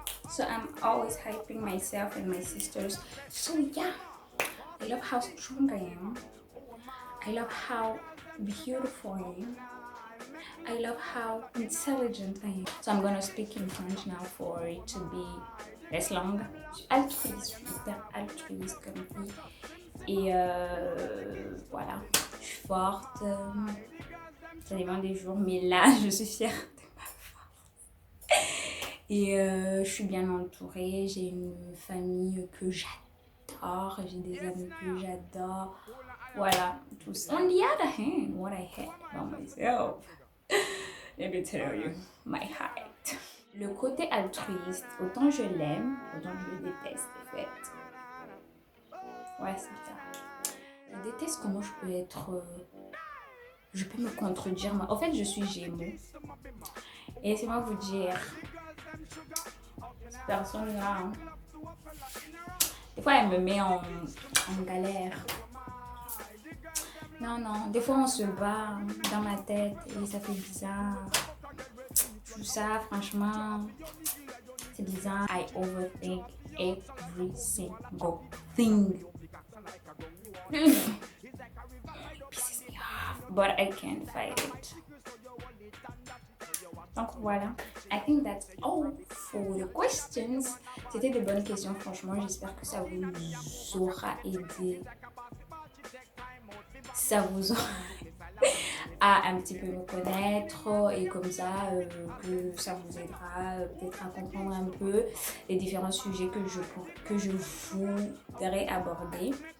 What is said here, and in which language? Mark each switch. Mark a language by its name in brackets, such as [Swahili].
[English] So I'm always hyping myself and my sisters. So yeah, I love how strong I am. I love how beautiful I am. I love how intelligent I am. So I'm gonna speak in French now for it to be less long. [French] Je suis hyper altruiste comme fille. Et voilà, je suis forte. Ça dépend des jours, mais là, je suis fière de ma force. Et je suis bien entourée. J'ai une famille que j'adore. J'ai des amis que j'adore. Voilà, tout ça. [English] On the other hand, what I hate about myself, let me tell you, my height. [French] Le côté altruiste, autant je l'aime, autant je le déteste, en fait. Ouais, c'est ça. Je déteste comment je peux être... je peux me contredire. En fait, je suis Gémeaux. Et laissez-moi vous dire, cette personne-là, hein, des fois, elle me met en galère. Non, des fois on se bat dans ma tête et ça fait bizarre. Tout ça, franchement, c'est bizarre. [English] I overthink every single thing. It pisses me off, but I can't fight it. [French] Donc voilà, [English] I think that's all for the questions. [French] C'était de bonnes questions, franchement, j'espère que ça vous aura aidé. Ça vous aura à un petit peu me connaître et comme ça que ça vous aidera peut-être à comprendre un peu les différents sujets que je voudrais aborder.